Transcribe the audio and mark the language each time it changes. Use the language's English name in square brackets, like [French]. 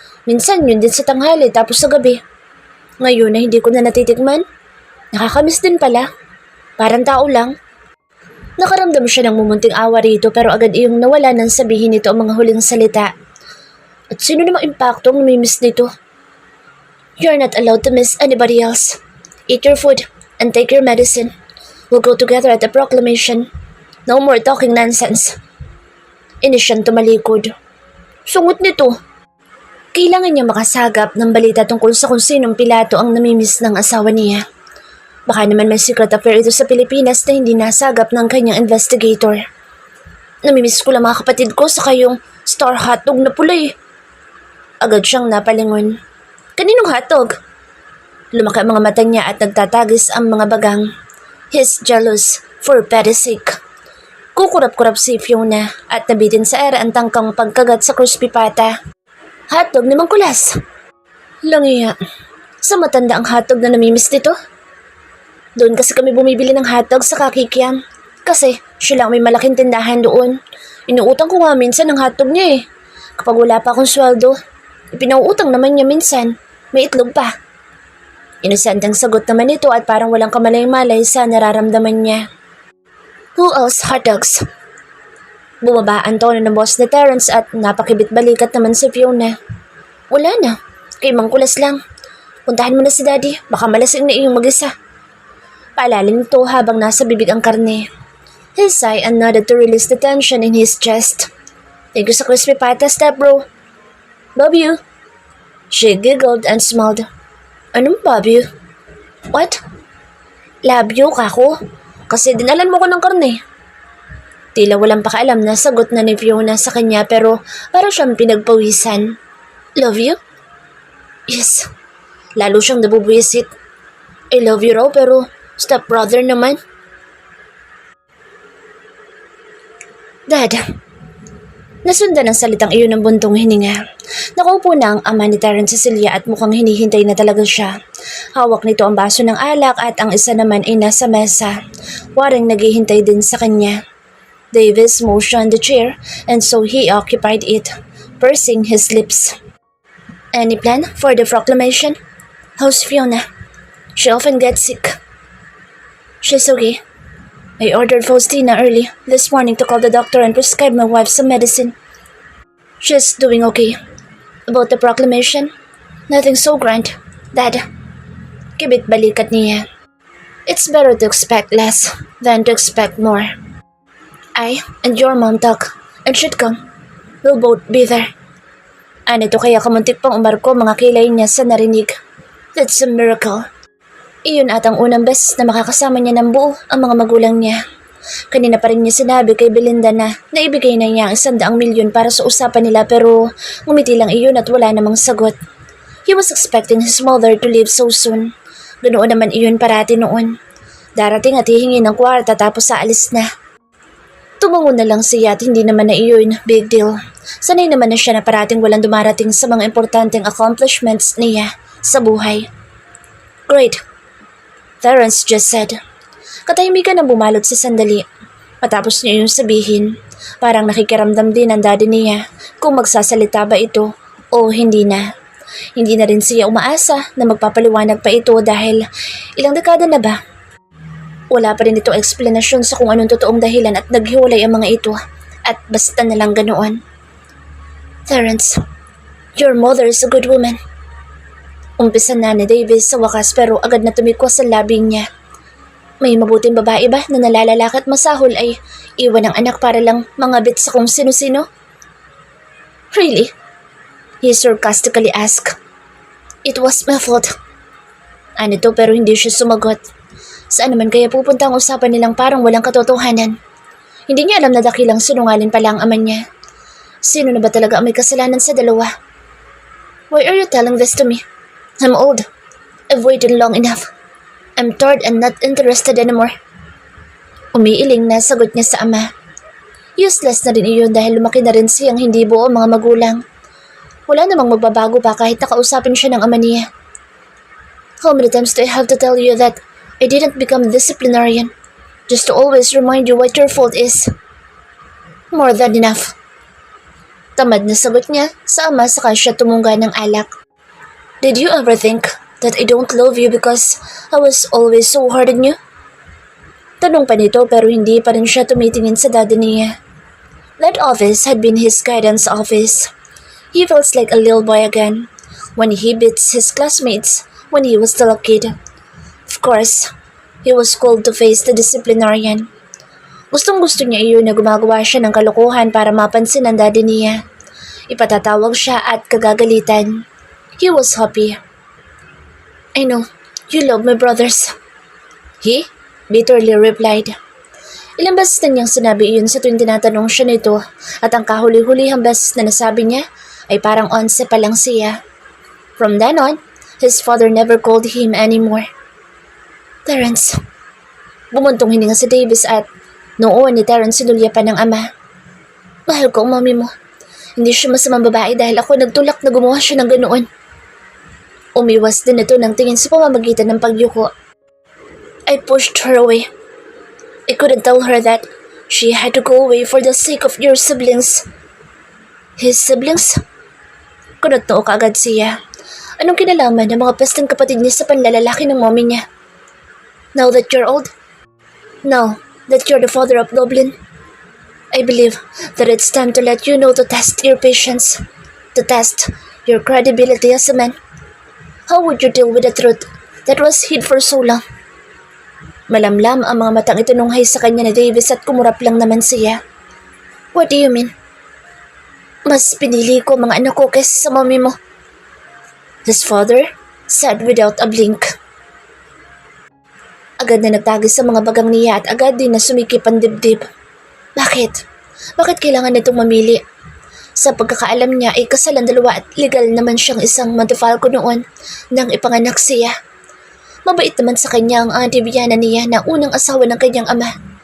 [Filipino] Minsan yun din sa tanghali tapos sa gabi. Ngayon na hindi ko na natitikman. Nakakamiss din pala. Parang tao lang. Nakaramdam siya ng mumunting awa rito pero agad iyong nawala nang sabihin nito ang mga huling salita. At sino namang impacto ang namimiss nito? [English] You're not allowed to miss anybody else. Eat your food and take your medicine. We'll go together at the proclamation. No more talking nonsense. [Filipino] Inis siyang tumalikod. Sungot nito. Kailangan niya makasagap ng balita tungkol sa kung sinong Pilato ang namimiss ng asawa niya. Baka naman may [English] secret affair [Filipino] ito sa Pilipinas na hindi nasagap ng kanyang investigator. Namimiss ko lang mga kapatid ko sa kayong star hotdog na pula eh. Agad siyang napalingon. Kaninong hotdog? Lumaki ang mga mata niya at nagtatagis ang mga bagang. [English] He's jealous for petty sake. [Filipino] Kukurap-kurap si Fiona at nabitin sa era ang tangkang pagkagat sa crispy pata. Hotdog ni Mang Kulas. Langiya. Sa matanda ang hotdog na namimiss nito? Doon kasi kami bumibili ng hotdog sa Kakikiam. Kasi siya lang may malaking tindahan doon. Inuutang ko nga minsan ng hotdog niya eh. Kapag wala pa akong sweldo, ipinauutang naman niya minsan. May itlog pa. Inosenteng sagot naman ito at parang walang kamalay-malay sa nararamdaman niya. [English] Who else hotdogs? [Filipino] Bumaba ang tono ng boss na Terence at napakibit-balikat naman si Fiona. Wala na. Kay Mang Kulas lang. Puntahan mo na si Daddy. Baka malasing na iyong mag-isa. Paalala nito habang nasa bibig ang karne. [English] He sighed and nodded to release the tension in his chest. Thank you sa crispy pata, step bro. Love you. She giggled and smiled. [Filipino] Anong [English] love you? What? Love you, kako? [Filipino] Kasi dinalan mo ko ng karne. Tila walang pakaalam na sagot na ni Fiona sa kanya pero para siyang pinagpawisan. [English] Love you? Yes. [Filipino] Lalo siyang nabubwisit. [English] I love you [Filipino] raw pero stepbrother naman. [English] Dad. [Filipino] Nasundan ang salitang iyon ng buntong hininga. Nakaupo na ang ama ni Terence Cecilia at mukhang hinihintay na talaga siya. Hawak nito ang baso ng alak at ang isa naman ay nasa mesa. Waring naghihintay din sa kanya. [English] Davis motioned the chair and so he occupied it, pursing his lips. Any plan for the proclamation? How's Fiona? She often gets sick. She's okay. I ordered Faustina early this morning to call the doctor and prescribe my wife some medicine. She's doing okay. About the proclamation, nothing so grand, Dad. [Filipino] Kibit balikat niya. [English] It's better to expect less than to expect more. I and your mom talk and should come. We'll both be there. [Filipino] Anito kaya kamuntik pang umarko mga kilay niya sa narinig. [English] That's a miracle. [Filipino] Iyon at ang unang beses na makakasama niya ng buo ang mga magulang niya. Kanina pa rin niya sinabi kay Belinda na naibigay na niya ang 100 milyon para sa usapan nila pero ngumiti lang iyon at wala namang sagot. [English] He was expecting his mother to leave so soon. [Filipino] Ganoon naman iyon parati noon. Darating at hihingi ng kwarta tapos aalis na. Tumango na lang siya at hindi naman na iyon big deal. Sanay naman na siya na parating walang dumarating sa mga importanteng accomplishments niya sa buhay. [English] Great, Terence just said. [Filipino] Katahimikan ang bumalot sa sandali. Matapos niya yung sabihin, parang nakikiramdam din ang daddy niya kung magsasalita ba ito o hindi na. Hindi na rin siya umaasa na magpapaliwanag pa ito dahil ilang dekada na ba? Wala pa rin itong eksplanasyon sa kung anong totoong dahilan at naghiwalay ang mga ito at basta na lang ganoon. [English] Terence, your mother is a good woman. [Filipino] Umpisa na ni Davis sa wakas pero agad na tumikwas sa labing niya. May mabuting babae ba na nalalalaki at masahol ay iwan ang anak para lang mangabit sa kung sino-sino? [English] Really? He sarcastically asked. It was my fault. [Filipino] Ano to pero hindi siya sumagot. Saan naman kaya pupunta ang usapan nilang parang walang katotohanan? Hindi niya alam na dakilang sinungaling pala ang ama niya. Sino na ba talaga ang may kasalanan sa dalawa? [English] Why are you telling this to me? I'm old. I've waited long enough. I'm tired and not interested anymore. [Filipino] Umiiling na sagot niya sa ama. Useless na rin iyon dahil lumaki na rin siyang hindi buo mga magulang. Wala namang magbabago pa kahit nakausapin siya ng ama niya. [English] How many times do I have to tell you that I didn't become a disciplinarian just to always remind you what your fault is? More than enough. [Filipino] Tamad na sagot niya sa ama saka siya tumungga ng alak. [English] Did you ever think that I don't love you because I was always so hard on you? [Filipino] Tanong pa nito pero hindi pa rin siya tumitingin sa daddy niya. [English] That office had been his guidance office. He feels like a little boy again when he beats his classmates when he was still a kid. Of course, he was called to face the disciplinarian. [Filipino] Gustong-gusto niya iyon na gumagawa siya ng kalokohan para mapansin ng daddy niya. Ipatatawag siya at kagagalitan. [English] He was happy. I know, you love my brothers. He bitterly replied. [Filipino] Ilang beses na niyang sinabi iyon sa tuwing tinatanong siya nito at ang kahuli-hulihang beses na nasabi niya ay parang 11 pa lang siya. [English] From then on, his father never called him anymore. [Filipino] Terence. Bumuntong hininga si Davis at noon ni Terence sinulyapan ng ama. Mahal ko ang mami mo. Hindi siya masamang babae dahil ako nagtulak na gumawa siya ng ganoon. Umiwas din ito ng tingin sa pamamagitan ng pagyuko. [English] I pushed her away. I couldn't tell her that she had to go away for the sake of your siblings. His siblings? [Filipino] Kunot-noo kaagad siya. Anong kinalaman ng mga pesteng kapatid niya sa panlalalaki ng mommy niya? [English] Now that you're old? Now that you're the father of Dublin? I believe that it's time to let you know to test your patience, to test your credibility as a man. How would you deal with the truth that was hid for so long? [Filipino] Malamlam ang mga matang itinunghay sa kanya ni Davis at kumurap lang naman siya. [English] What do you mean? [Filipino] Mas pinili ko mga anak ko kaysa sa mami mo. [English] His father said without a blink. [Filipino] Agad na nagtagis sa mga bagang niya at agad din na sumikip ang dibdib. Bakit? Bakit kailangan nitong mamili? Sa pagkakaalam niya ay kasal ang dalawa at legal naman siyang isang Montefalco noon nang ipanganak siya. Mabait naman sa kanya ang Auntie Viana niya na unang asawa ng kanyang ama.